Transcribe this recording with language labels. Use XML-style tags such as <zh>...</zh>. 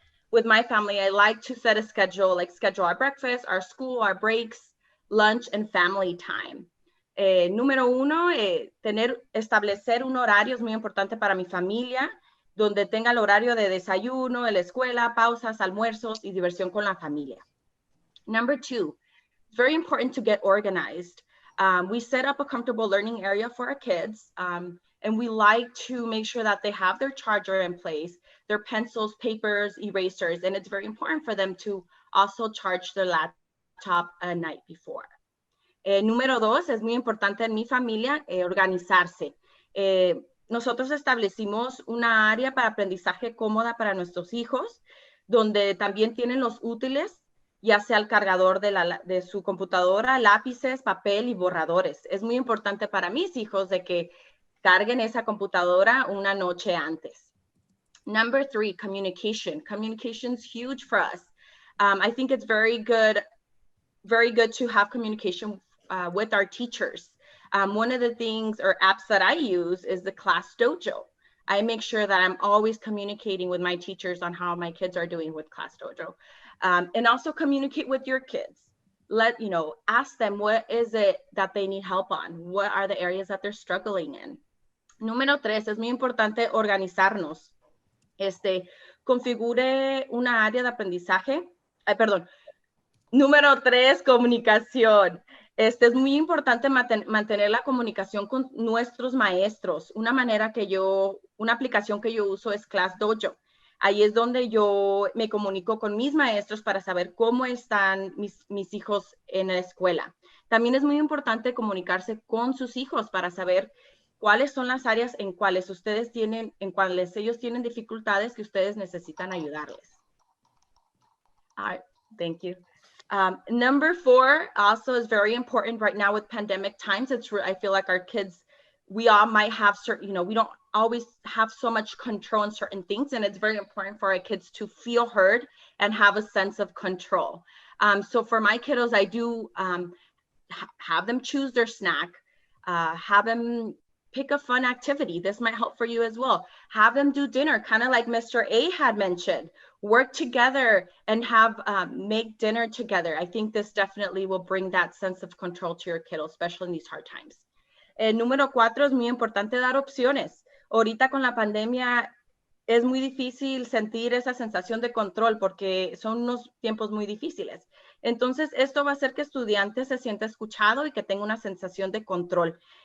<en>With my family, I like to set a schedule, like schedule our breakfast, our school, our breaks, lunch, and family time.</en> <es>Número uno, establecer un horario es muy importante para mi familia, donde tenga el horario de desayuno, de la escuela, pausas, almuerzos y diversión con la familia.</es> <en>Number two, it's very important to get organized. We set up a comfortable learning area for our kids, and we like to make sure that they have their charger in place, their pencils, papers, erasers, and it's very important for them to also charge their laptop a night before.</en> <es>Número dos, es muy importante en mi familia organizarse. Nosotros establecimos una área para aprendizaje cómoda para nuestros hijos, donde también tienen los útiles, ya sea el cargador de su computadora, lápices, papel y borradores. Es muy importante para mis hijos de que carguen esa computadora una noche antes.</es> <en>Number 3, communication. Communication's huge for us. I think it's very good to have communication with our teachers. One of the things or apps that I use is the Class Dojo. I make sure that I'm always communicating with my teachers on how my kids are doing with Class Dojo. And also communicate with your kids. Ask them what is it that they need help on? What are the areas that they're struggling in?</en> <es>Número 3, es muy importante organizarnos. Configure una área de aprendizaje. Número 3, comunicación. Es muy importante mantener la comunicación con nuestros maestros. Una aplicación que yo uso es Class Dojo. Ahí es donde yo me comunico con mis maestros para saber cómo están mis hijos en la escuela. También es muy importante comunicarse con sus hijos para saber cuáles son las áreas en cuales ellos tienen dificultades que ustedes necesitan ayudarles.</es> <en>All right, thank you. Number 4 also is very important right now with pandemic times. I feel like our kids, we all might have certain, we don't always have so much control in certain things, and it's very important for our kids to feel heard and have a sense of control. So for my kiddos, I do have them choose their snack, have them pick a fun activity. This might help for you as well. Have them do dinner, kind of like Mr. A had mentioned. Work together and make dinner together. I think this definitely will bring that sense of control to your kiddo, especially in these hard times.</en> <es>Número 4, es muy importante dar opciones. Ahorita con la pandemia es muy difícil sentir esa sensación de control porque son unos tiempos muy difíciles. Entonces, esto va a hacer que estudiantes se sienta escuchado y que tenga una sensación de control.</es>